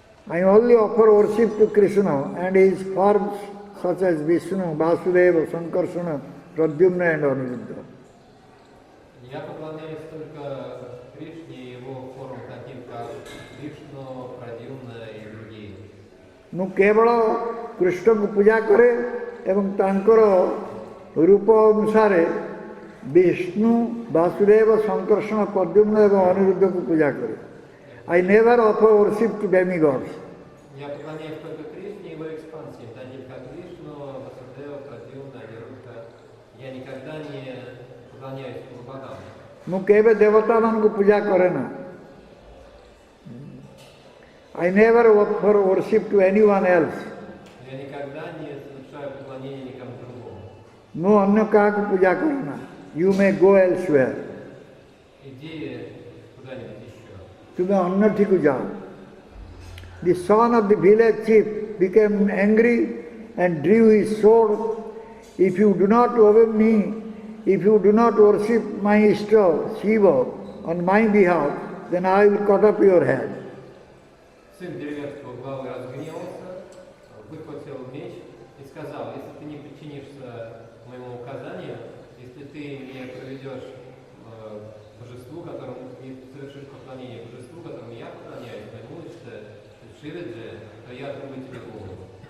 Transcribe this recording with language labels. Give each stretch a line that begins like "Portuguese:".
English: I only offer worship to Krishna and his forms such as Vishnu, Vasudeva, Sankarsana, Pradyumna and Aniruddha.
Russian: Я поклоняюсь только Кришне и его формам, таким как Вишну, Прадьюмна и другие.
Odia: ମୁଁ କେବଳ କୃଷ୍ଣଙ୍କୁ ପୂଜା କରେ ଏବଂ ତାଙ୍କର ରୂପ ଅନୁସାରେ ବିଷ୍ଣୁ, ବାସୁଦେବ, ସଂକର୍ଷଣ, ପ୍ରଦ୍ୟୁମ୍ନ ଏବଂ ଅନିରୁଦ୍ଧକୁ ପୂଜା କରେ.
English: I never offer worship to demigods.
Russian: Я поклоняюсь только Кришне и его экспансиям, таким как Вишну, Васудева, Прадьюмна, Анирудха. Я никогда не поклоняюсь богам.
Odia: ମୁଁ କେବେ ଦେବତାମାନଙ୍କୁ ପୂଜା କରେ ନା.
English: I never offer worship to anyone else.
Russian: Я никогда не совершаю поклонение никому другому.
Odia: ମୁଁ ଅନ୍ୟ କାହାକୁ ପୂଜା କରେ ନା.
English: You may go elsewhere.
Russian: Иди куда-нибудь еще.
Odia: ତୁମେ ଅନ୍ୟଠିକୁ ଯାଅ.
English: The son of the village chief became angry and drew his sword. If you do not obey me, if you do not worship my Ishta, Shiva, on my behalf, then I will cut off your head.
Russian: Сын деревенского главы разгневался, выхватил меч и сказал, если ты не подчинишься моему указанию, если ты не проведешь божеству, которому не совершишь поклонение божеству, которому я поклоняюсь, моему Шиваджи, то я отрублю тебе голову.